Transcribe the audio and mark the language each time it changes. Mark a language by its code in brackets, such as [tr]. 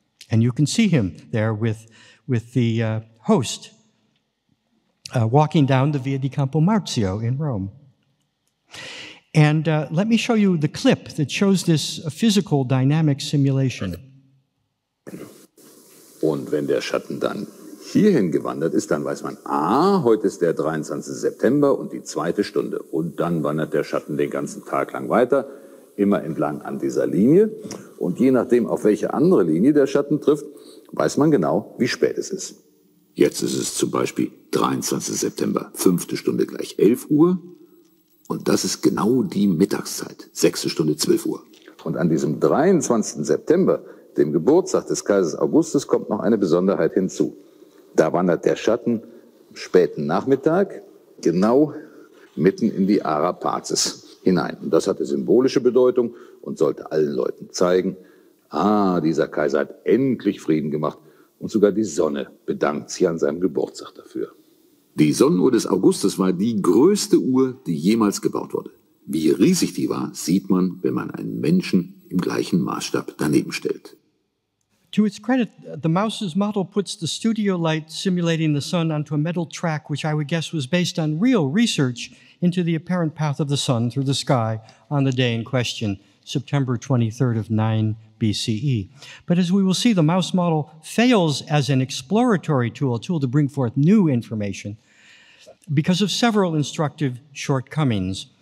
[en] And you can see him there with the host walking down the Via di Campo Marzio in Rome. And let me show you the clip that shows this physical dynamic simulation. [de] Und wenn der Schatten dann hierhin gewandert ist, dann weiß man, heute ist der 23. September und die 2. Stunde. Und dann wandert der Schatten den ganzen Tag lang weiter, immer entlang an dieser Linie. Und je nachdem, auf welche andere Linie der Schatten trifft, weiß man genau, wie spät es ist. Jetzt ist es zum Beispiel 23. September, 5. Stunde gleich 11 Uhr. Und das ist genau die Mittagszeit, 6. Stunde 12 Uhr. Und an diesem 23. September, dem Geburtstag des Kaisers Augustus, kommt noch eine Besonderheit hinzu. Da wandert der Schatten am späten Nachmittag genau mitten in die Ara Pacis hinein. Und das hatte symbolische Bedeutung und sollte allen Leuten zeigen, dieser Kaiser hat endlich Frieden gemacht und sogar die Sonne bedankt sich an seinem Geburtstag dafür. Die Sonnenuhr des Augustus war die größte Uhr, die jemals gebaut wurde. Wie riesig die war, sieht man, wenn man einen Menschen im gleichen Maßstab daneben stellt. [en] To its credit, the Mouse's model puts the studio light simulating the sun onto a metal track, which I would guess was based on real research into the apparent path of the sun through the sky on the day in question, September 23rd of 9 BCE. But as we will see, the Mouse model fails as an exploratory tool, a tool to bring forth new information, because of several instructive shortcomings.